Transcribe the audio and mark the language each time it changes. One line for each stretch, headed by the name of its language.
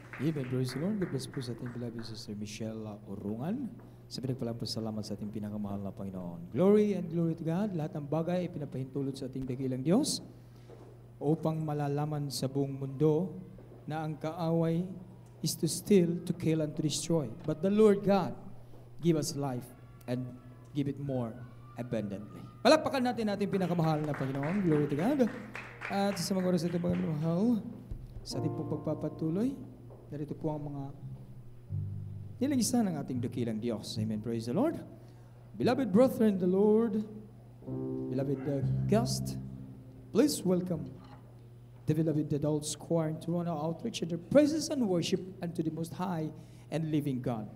English: Amen. Praise the Lord. God bless
Filipino: po sa ating
English: beloved Sister Michelle Urungan.
Filipino: Sa pinagpalang po salamat sa ating pinakamahal na Panginoon.
English: Glory and glory to God.
Filipino: Lahat ng bagay ay pinapahintulot sa ating dakilang Diyos upang malalaman sa buong mundo na ang kaaway
English: is to steal, to kill, and to destroy. But the Lord God give us life and give it more abundantly.
Filipino: Palakpakan natin ating pinakamahal na Panginoon.
English: Glory to God.
Filipino: At sa mga oras natin pagmamahal, sa ating pong pagpapatuloy, narito po ang mga nilingisa ng ating dakilang Diyos.
English: Amen. Praise the Lord. Beloved brethren, the Lord, beloved guest, please welcome the beloved adults choir in Toronto Outreach and their praises and worship unto the Most High and living God.